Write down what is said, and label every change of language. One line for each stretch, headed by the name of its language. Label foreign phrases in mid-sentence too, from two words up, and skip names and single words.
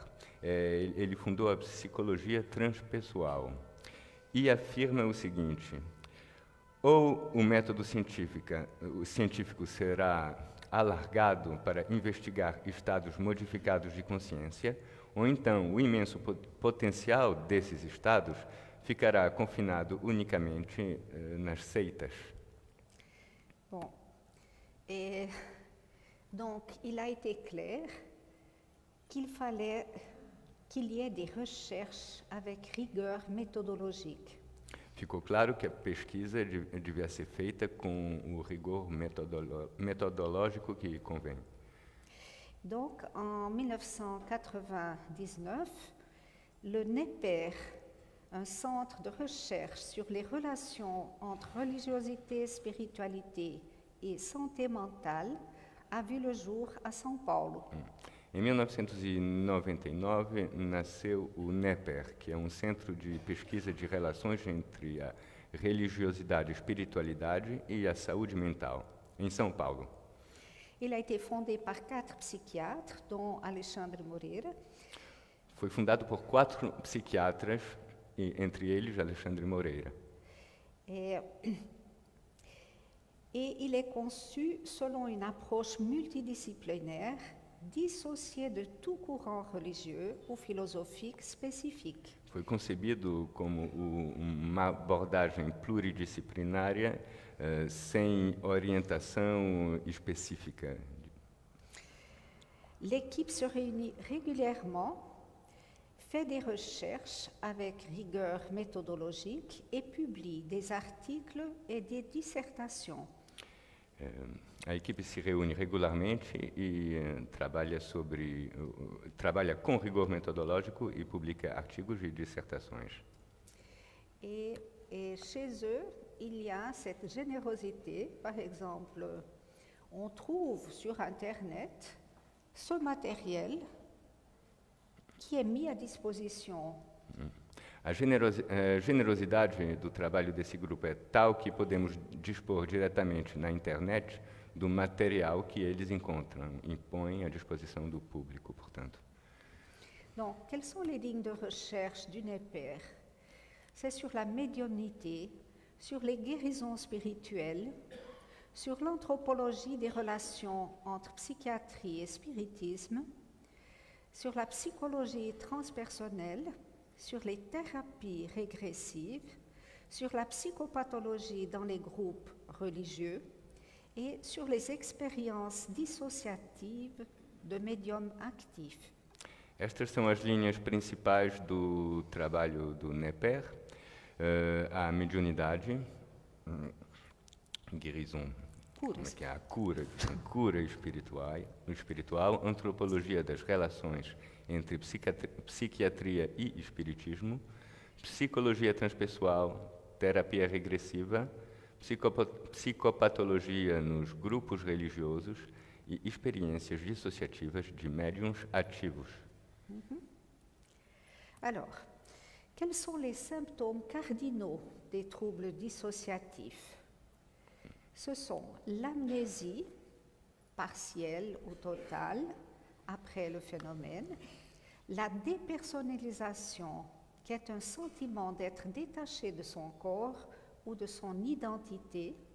Portuguese: Ele fundou a psicologia transpessoal e afirma o seguinte: ou o método científico será alargado para investigar estados modificados de consciência, ou então o imenso potencial desses estados ficará confinado unicamente nas seitas.
French: Bon. Et donc, il a été clair qu'il fallait qu'il y ait des recherches avec rigueur méthodologique.
Portuguese: Ficou claro que a pesquisa devia ser feita com o rigor metodológico que convém.
French: Donc, en 1999, le NEPER, un centre de recherche sur les relations entre religiosité, spiritualité et santé mentale, a vu le jour à São Paulo.
Portuguese: Em 1999, nasceu o NEPER, que é um centro de pesquisa de relações entre a religiosidade, espiritualidade e a saúde mental, em São Paulo.
French: Il a été fondé par 4 psychiatres, dont Alexandre Moreira,
Portuguese: Foi fundado por 4 psiquiatras, e, entre eles Alexandre Moreira.
French: et il est conçu selon une approche multidisciplinaire, dissociée de tout courant religieux ou philosophique spécifique.
Portuguese: Foi concebido como uma abordagem pluridisciplinária, sem orientação específica.
French: L'équipe se réunit régulièrement, fait des recherches avec rigueur méthodologique et publie des articles et des dissertations.
Portuguese: A equipe se reúne regularmente e trabalha com rigor metodológico e publica artigos e dissertações.
French: Et chez eux, il y a cette générosité. Par exemple, on trouve sur Internet ce matériel qui est mis à disposition.
Portuguese: A generosidade do trabalho desse grupo é tal que podemos dispor diretamente na internet do material que eles encontram e põem à disposição do público, portanto.
French: Donc, quelles sont les lignes de recherche du NEPER? C'est sur la médiumnité, sur les guérisons spirituelles, sur l'anthropologie des relations entre psychiatrie et spiritisme, sur la psychologie transpersonnelle, sur les thérapies régressives, sur la psychopathologie dans les groupes religieux et sur les expériences dissociatives de médiums actifs.
Portuguese: Estas são as linhas principais do trabalho do NEPER, a mediunidade, guérison, como é que é? A cura espiritual, antropologia das relações entre psiquiatria e espiritismo, psicologia transpessoal, terapia regressiva, psicopatologia nos grupos religiosos e experiências dissociativas de médiums ativos.
French: Alors, quels sont les symptômes cardinaux des troubles dissociatifs? Ce sont l'amnésie partielle ou totale après le phénomène, la dépersonnalisation, qui est un sentiment d'être détaché de son corps ou de son identité,